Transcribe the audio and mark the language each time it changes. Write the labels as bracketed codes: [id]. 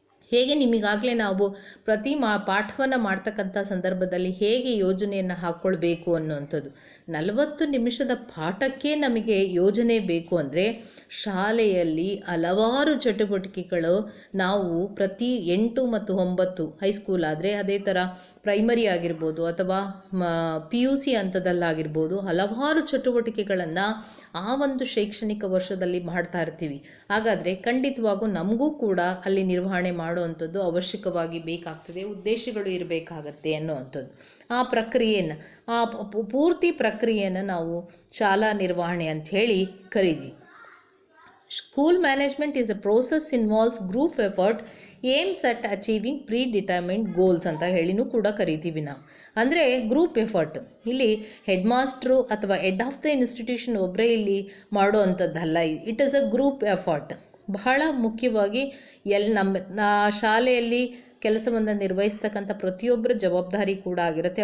[kn] ಹೇಗೆ ನಿಮಗಾಗಲೇ ನಾವು ಪ್ರತಿ ಪಾಠವನ್ನು ಮಾಡ್ತಕ್ಕಂಥ ಸಂದರ್ಭದಲ್ಲಿ ಹೇಗೆ ಯೋಜನೆಯನ್ನು ಹಾಕ್ಕೊಳ್ಬೇಕು ಅನ್ನುವಂಥದ್ದು, 40 ನಿಮಿಷದ ಪಾಠಕ್ಕೆ ನಮಗೆ ಯೋಜನೆ ಬೇಕು ಅಂದರೆ ಶಾಲೆಯಲ್ಲಿ ಹಲವಾರು ಚಟುವಟಿಕೆಗಳು ನಾವು ಪ್ರತಿ 8 ಮತ್ತು 9 ಹೈಸ್ಕೂಲ್ ಆದರೆ ಅದೇ ಥರ ಪ್ರೈಮರಿ ಆಗಿರ್ಬೋದು ಅಥವಾ PUC ಹಂತದಲ್ಲಾಗಿರ್ಬೋದು ಹಲವಾರು ಚಟುವಟಿಕೆಗಳನ್ನು ಆ ಒಂದು ಶೈಕ್ಷಣಿಕ ವರ್ಷದಲ್ಲಿ ಮಾಡ್ತಾ ಇರ್ತೀವಿ. ಹಾಗಾದರೆ ಖಂಡಿತವಾಗೂ ನಮಗೂ ಕೂಡ ಅಲ್ಲಿ ನಿರ್ವಹಣೆ ಮಾಡುವಂಥದ್ದು ಅವಶ್ಯಕವಾಗಿ ಬೇಕಾಗ್ತದೆ, ಉದ್ದೇಶಗಳು ಇರಬೇಕಾಗತ್ತೆ ಅನ್ನುವಂಥದ್ದು. ಆ ಪ್ರಕ್ರಿಯೆಯನ್ನು, ಆ ಪೂರ್ತಿ ಪ್ರಕ್ರಿಯೆಯನ್ನು ನಾವು ಶಾಲಾ ನಿರ್ವಹಣೆ ಅಂಥೇಳಿ ಕರೀತೀವಿ. [en] School management is a process involves group effort aims at achieving predetermined goals [kn] ಅಂತ ಹೇಳಿನೂ ಕೂಡ ಕರಿತೀವಿ ನಾವು. ಅಂದರೆ ಗ್ರೂಪ್ ಎಫರ್ಟ್ ಇಲ್ಲಿ ಹೆಡ್ ಮಾಸ್ಟ್ರು ಅಥವಾ ಹೆಡ್ ಆಫ್ ದ ಇನ್ಸ್ಟಿಟ್ಯೂಷನ್ ಒಬ್ಬರೇ ಇಲ್ಲಿ ಮಾಡೋ ಅಂಥದ್ದಲ್ಲ. [en] It is a group effort. [kn] ಬಹಳ ಮುಖ್ಯವಾಗಿ ನಮ್ಮ ಶಾಲೆಯಲ್ಲಿ ಕೆಲಸವನ್ನು ನಿರ್ವಹಿಸ್ತಕ್ಕಂಥ ಪ್ರತಿಯೊಬ್ಬರ ಜವಾಬ್ದಾರಿ ಕೂಡ ಆಗಿರುತ್ತೆ.